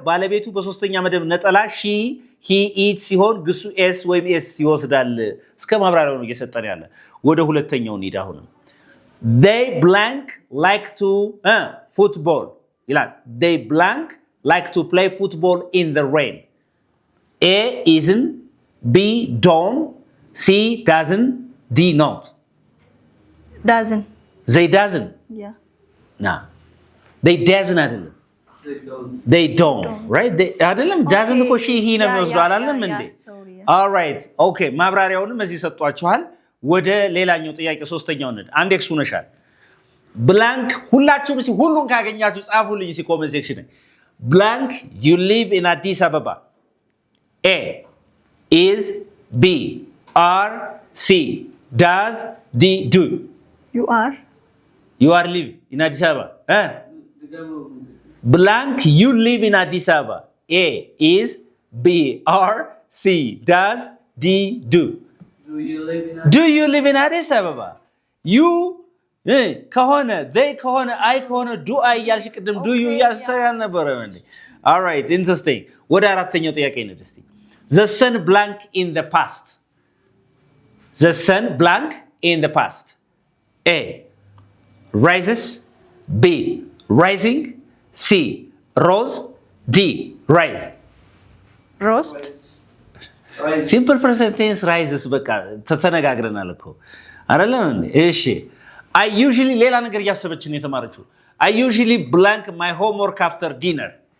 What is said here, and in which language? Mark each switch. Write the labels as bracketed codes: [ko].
[am] ባለቤቱ በሶስተኛ መደብ ነጠላ ሺ ሂ ኢት ሲሆን ግሱ ኤስ ወይም ኤስ ይወስዳል። እስከ ማብራሪያው ነው እየሰጠን ያለ። ወደ ሁለተኛው እንሂድ። አሁንም [en] they blank like to football [am] ይላል። [en] they blank like to play football in the rain. a isn't, b don't, c doesn't, d not. Doesn't. they doesn't. Yeah. nah they doesn't [am] አይደለም [en] they don't right they [am] አይደለም doesn't እኮ ሺ ሂ ነው የሚወስደው አላለም እንዴ? all right okay ማብራሪያውንም እዚህ ሰጧችኋል። ወደ ሌላኛው ጥያቄ ሶስተኛው እንሂድ። አንድ ኤክስ ሆነሻል። ብላንክ ሁላችሁም እስኪ ሁሉን ካገኛችሁ ጻፉልኝ እስኪ ኮሜንት ሴክሽን። ብላንክ [en] you live in Addis Ababa. a is, b are, c does, d do. You are live in Addis Ababa. Blank you live in Addis Ababa. A is, b are, c does, d do. Do you live in Addis Ababa? [am] You ከሆነ they ከሆነ I ከሆነ do I እያልሽ ቅድም do you እያልሽ አልነበረም እንዴ? [en] all right interesting። [am] ወደ አራተኛው ጥያቄ እንሂድ እስቲ። [en] the sun blank in the past. the sun blank in the past. A rises, b rising, c rose, d rise. rose. simple present tense rises [am] በቃ ተነጋግረናል እኮ አይደለም እንዴ? እሺ [en] I usually ሌላ ነገር እያሰበች ነው የተማረችው። I usually blank my homework after dinner.